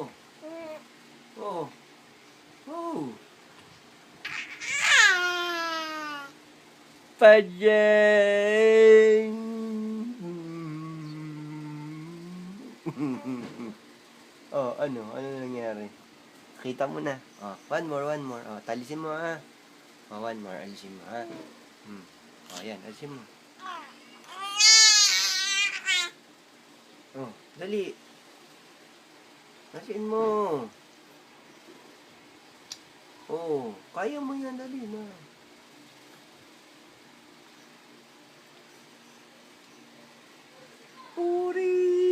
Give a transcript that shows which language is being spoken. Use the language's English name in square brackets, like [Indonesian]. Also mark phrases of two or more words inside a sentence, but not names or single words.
[Filipino] Oh. Oh. Pajeng. Oh, ano? Ano nangyari? Kita mo na. Oh, [English] one more, one more. [Filipino] Oh, talisin mo ha. [English] Oh, one more. [Filipino] Alisin mo ha. Oh, yan. Alisin mo. Oh, dali. Alisin mo. Oh, kaya mo yan. Dali na. Uri!